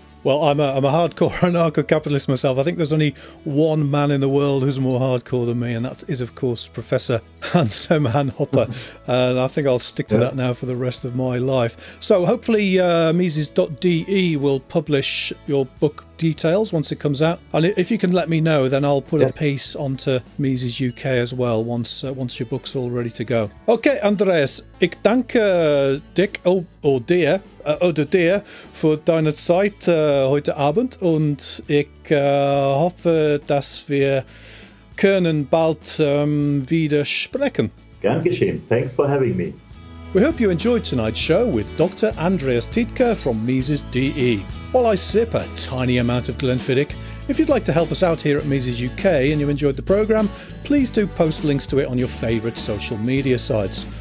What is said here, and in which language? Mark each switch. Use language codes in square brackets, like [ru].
[en] Well, I'm a hardcore anarcho-capitalist myself. I think there's only one man in the world who's more hardcore than me, and that is, of course, Professor Hans-Hermann Hoppe. And I think I'll stick to that now for the rest of my life. So hopefully Mises.de will publish your book details once it comes out. And if you can let me know, then I'll put a piece onto Mises UK as well once your book's all ready to go. [de] Okay, Andreas, ik dank dich oder dir für deine Zeit heute Abend, und ich hoffe, dass wir können bald wieder sprechen. Gern geschehen. [en] Thanks for having me. We hope you enjoyed tonight's show with Dr. Andreas Tiedtke from Mises DE. While I sip a tiny amount of Glenfiddich, if you'd like to help us out here at Mises UK and you enjoyed the programme, please do post links to it on your favourite social media sites.